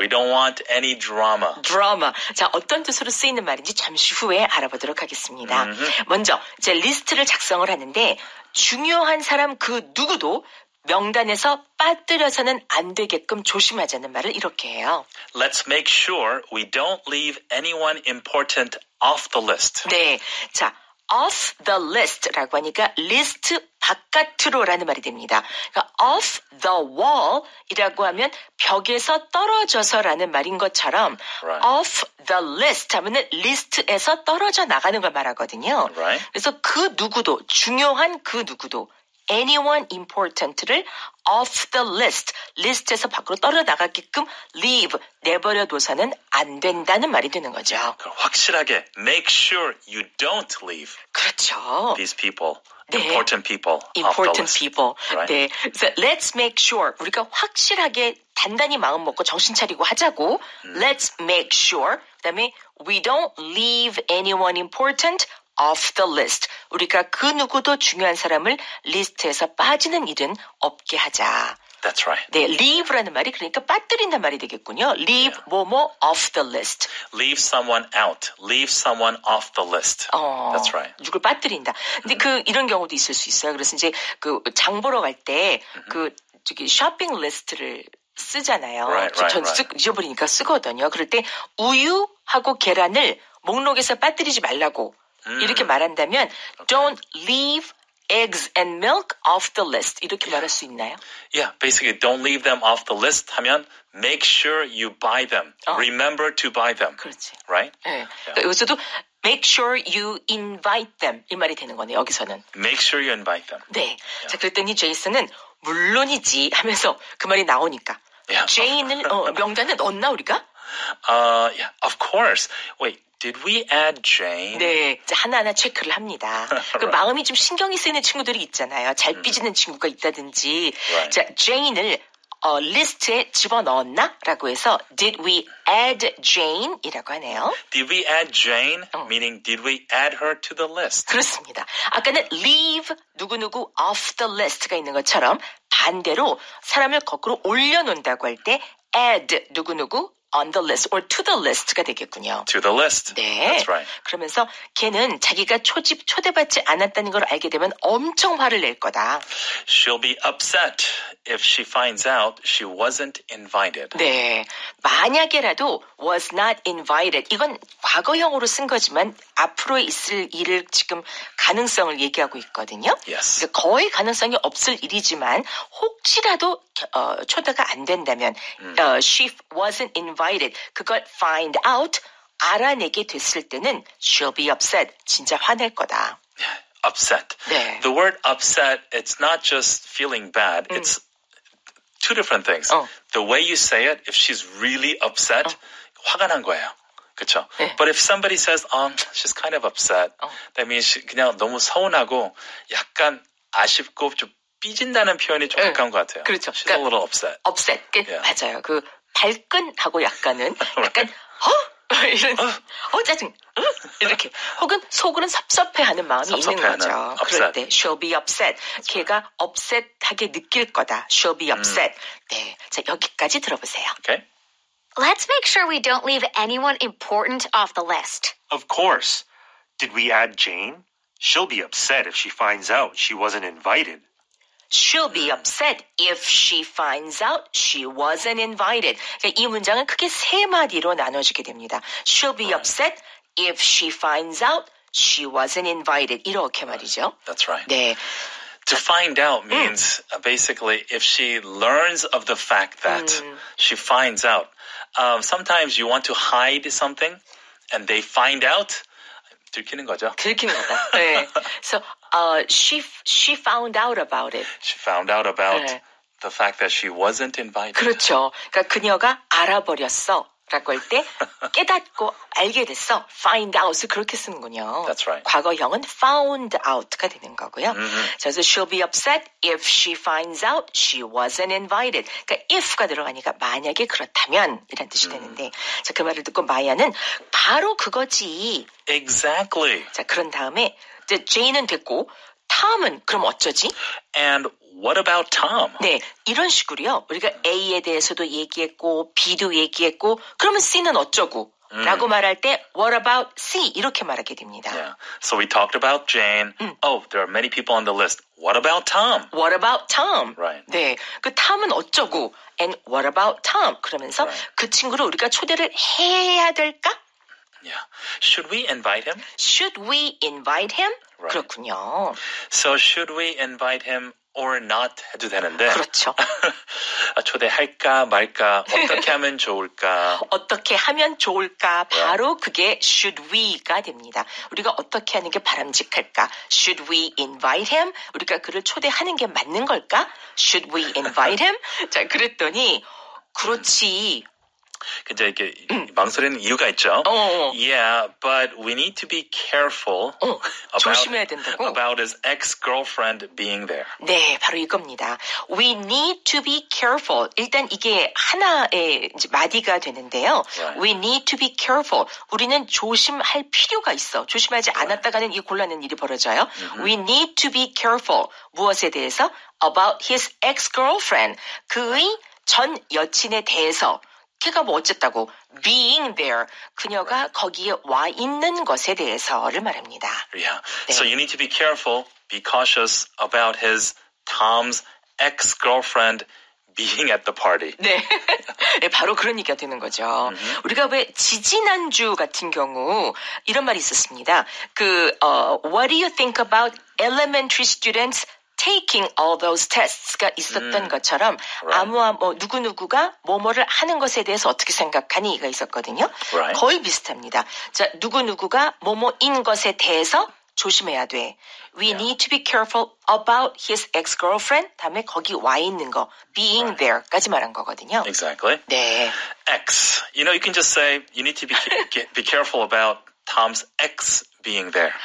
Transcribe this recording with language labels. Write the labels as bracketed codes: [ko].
[en] We don't want any drama. [ko] 드라마. 자, 어떤 뜻으로 쓰이는 말인지 잠시 후에 알아보도록 하겠습니다. 먼저 이제 리스트를 작성을 하는데 중요한 사람 그 누구도 명단에서 빠뜨려서는 안 되게끔 조심하자는 말을 이렇게 해요. [en] Let's make sure we don't leave anyone important off the list. [ko] 네. 자, off the list라고 하니까 리스트 바깥으로라는 말이 됩니다. 그러니까 off the wall이라고 하면 벽에서 떨어져서라는 말인 것처럼 [en] Right. [ko] off the list 하면은 리스트에서 떨어져 나가는 걸 말하거든요. [en] Right. [ko] 그래서 그 누구도 중요한 그 누구도 [en] anyone important [ko] 를 off the list, 리스트에서 밖으로 떨어져 나가게끔 leave, 내버려 둬서는 안 된다는 말이 되는 거죠. 확실하게 [en] make sure you don't leave [ko] 그렇죠. [en] these people, [ko] 네. [en] important people off the important list. people. Right. [ko] 네. 그래서 [en] let's make sure [ko] 우리가 확실하게 단단히 마음 먹고 정신 차리고 하자고. [en] Let's make sure. [ko] 그다음에 [en] we don't leave anyone important off the list. [ko] 우리가 그 누구도 중요한 사람을 리스트에서 빠지는 일은 없게 하자. [en] That's right. [ko] 네, leave라는 말이 그러니까 빠뜨린단 말이 되겠군요. [en] leave 뭐뭐 off the list. Leave someone out. Leave someone off the list. That's right. [ko] 누굴 빠뜨린다. 근데 이런 경우도 있을 수 있어요. 그래서 이제 장 보러 갈 때 저기 쇼핑 리스트를 쓰잖아요. 전 잊어버리니까 쓰거든요. 그럴 때 우유하고 계란을 목록에서 빠뜨리지 말라고 이렇게 말한다면 [en] don't leave eggs and milk off the list [ko] 이렇게 말할 수 있나요? [en] Yeah, basically don't leave them off the list [ko] 하면 [en] make sure you buy them. Remember to buy them. [ko] 그렇지. [en] Right? [ko] 네. 그러니까 여기서도 [en] make sure you invite them [ko] 이 말이 되는 거네요. 여기서는. [en] Make sure you invite them. [ko] 네. 자, 그랬더니 제이슨은 물론이지 하면서 그 말이 나오니까 제인을 명단에 넣었나 우리가? [en] Yeah, of course. Wait. Did we add Jane? [ko] 네, 이제 하나하나 체크를 합니다. 그 마음이 좀 신경이 쓰이는 친구들이 있잖아요. 잘 삐지는 친구가 있다든지. [en] Right. [ko] 자, Jane을 리스트에 집어넣었나? 라고 해서 [en] Did we add Jane? [ko] 이라고 하네요. [en] Did we add Jane? Meaning did we add her to the list? [ko] 그렇습니다. 아까는 leave 누구누구 off the list가 있는 것처럼 반대로 사람을 거꾸로 올려놓는다고 할 때 add 누구누구 [en] on the list or to the list [ko] 가 되겠군요. [en] To the list. [ko] 네. [en] That's right. [ko] 그러면서 걔는 자기가 초대받지 않았다는 걸 알게 되면 엄청 화를 낼 거다. [en] She'll be upset if she finds out she wasn't invited. [ko] 네. 만약에라도 [en] was not invited. [ko] 이건 과거형으로 쓴 거지만 앞으로 있을 일을 지금 가능성을 얘기하고 있거든요. [en] Yes. [ko] 거의 가능성이 없을 일이지만 혹시라도 초대가 안 된다면 [en] she wasn't invited. 그걸 find out [ko] 알아내게 됐을 때는 [en] she'll be upset. [ko] 진짜 화낼 거다. [en] Upset. [ko] 네. [en] The word upset, it's not just feeling bad. It's two different things. The way you say it, if she's really upset, [ko] 화가 난 거예요. 그렇죠? 네. [en] But if somebody says, she's kind of upset, that means [ko] 그냥 너무 서운하고 약간 아쉽고 좀 삐진다는 표현이 좀 가까운 것 같아요. 그렇죠. [en] She's a little upset. upset. Yeah. [ko] 맞아요. 그 발끈하고 약간은 약간 이런 짜증 이렇게 혹은 속으로는 섭섭해하는 마음이 있는 거죠. 그럴 때 [en] she'll be upset. [ko] 걔가 upset하게 느낄 거다. [en] she'll be upset. [ko] 네, 자 여기까지 들어보세요. [en] Okay. Let's make sure we don't leave anyone important off the list. Of course. Did we add Jane? She'll be upset if she finds out she wasn't invited. She'll be upset if she finds out she wasn't invited. [ko] 그러니까 이 문장은 크게 세 마디로 나눠지게 됩니다. [en] She'll be upset if she finds out she wasn't invited. [ko] 이렇게 말이죠. [en] That's right. [ko] 네. [en] To find out means basically if she learns of the fact that she finds out. Sometimes you want to hide something and they find out. [ko] 들키는 거죠. 들키는 거다. 네. [en] So she found out about it. She found out about [ko] 네. [en] the fact that she wasn't invited. [ko] 그렇죠. 그러니까 그녀가 알아버렸어. 라고 할 때 깨닫고 알게 됐어. find out을 그렇게 쓰는군요. [en] That's right. [ko] 과거형은 found out가 되는 거고요. 그래서 [en] she'll be upset if she finds out she wasn't invited. [ko] 그러니까 if가 들어가니까 만약에 그렇다면 이란 뜻이 되는데 자, 그 말을 듣고 마야는 바로 그거지. [en] Exactly. [ko] 자, 그런 다음에 이제 Jane은 됐고 Tom은 그럼 어쩌지? [en] And what about Tom? [ko] 네, 이런 식으로요. 우리가 A에 대해서도 얘기했고 B도 얘기했고 그러면 C는 어쩌고? 라고 말할 때 [en] what about C? [ko] 이렇게 말하게 됩니다. [en] Yeah. So we talked about Jane. Oh, there are many people on the list. What about Tom? What about Tom? Right. [ko] 네, 그 Tom은 어쩌고? [en] And what about Tom? [ko] 그러면서 [en] Right. [ko] 그 친구를 우리가 초대를 해야 될까? [en] Yeah. Should we invite him? Should we invite him? Right. [ko] 그렇군요. [en] So should we invite him or not [ko] 해도 되는데. 그렇죠. 초대할까 말까 어떻게 하면 좋을까. 어떻게 하면 좋을까? 바로 그게 should we가 됩니다. 우리가 어떻게 하는 게 바람직할까? [en] Should we invite him? [ko] 우리가 그를 초대하는 게 맞는 걸까? [en] Should we invite him? [ko] 자, 그랬더니 그렇지. 근데 이게 망설이는 이유가 있죠. [en] Yeah, but we need to be careful [ko] 조심해야 된다고? [en] about his ex-girlfriend being there. 네, 바로 이겁니다. We need to be careful. [ko] 일단 이게 하나의 이제 마디가 되는데요. [en] Right. We need to be careful. [ko] 우리는 조심할 필요가 있어. 조심하지 않았다가는 이 곤란한 일이 벌어져요. [en] We need to be careful. [ko] 무엇에 대해서? [en] About his ex-girlfriend. [ko] 그의 전 여친에 대해서. 걔가 뭐 어쨌다고 being there 그녀가 거기에 와 있는 것에 대해서를 말합니다. [en] Yeah. [ko] 네. [en] So you need to be careful, be cautious about his Tom's ex-girlfriend being at the party. [ko] 네. 네, 바로 그런 얘기가 되는 거죠. 우리가 왜 지지난주 같은 경우 이런 말이 있었습니다. [en] What do you think about elementary students taking all those tests가 [ko] 있었던 것처럼 [en] Right. [ko] 누구누구가 뭐뭐를 하는 것에 대해서 어떻게 생각하니가 있었거든요. [en] Right. [ko] 거의 비슷합니다. 자, 누구누구가 뭐뭐인 것에 대해서 조심해야 돼. [en] We need to be careful about his ex-girlfriend. [ko] 다음에 거기 와 있는 거, being there까지 말한 거거든요. [en] Exactly. [ko] 네. [en] Ex. You know, you can just say you need to be careful about Tom's ex being there.